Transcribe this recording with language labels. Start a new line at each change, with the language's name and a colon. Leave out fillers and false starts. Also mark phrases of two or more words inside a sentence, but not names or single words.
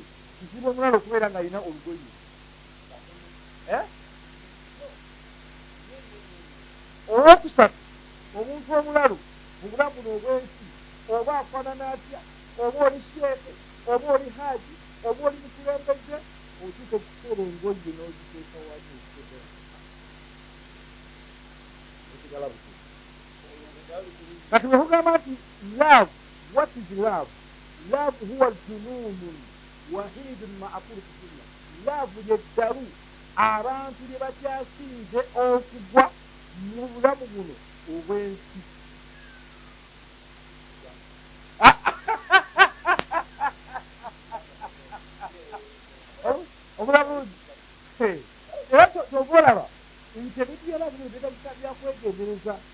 Ganda: Kizibu omulalu okubeera ng'alina olugoye. Owokusatu, omuntu omulalu mu bulamu buno obw'ensi, oba afaanana atya, oba oli sheeke, oba oli haaji, oba oli mukulembeze, otuuka ekiseera engoye n'oziteeka wali osigala buti. Kati bwe kugamba nti love,
English: what is love?
Arabic: Love هو الجنون واحد معقول في الدنيا.
Ganda: Love ye ddalu abantu lye bakyasinze okugwa mu bulamu buno obw'ensi. Omulabuzi era tova olaba nti ebintu byona bino byetagisa byakwegendereza.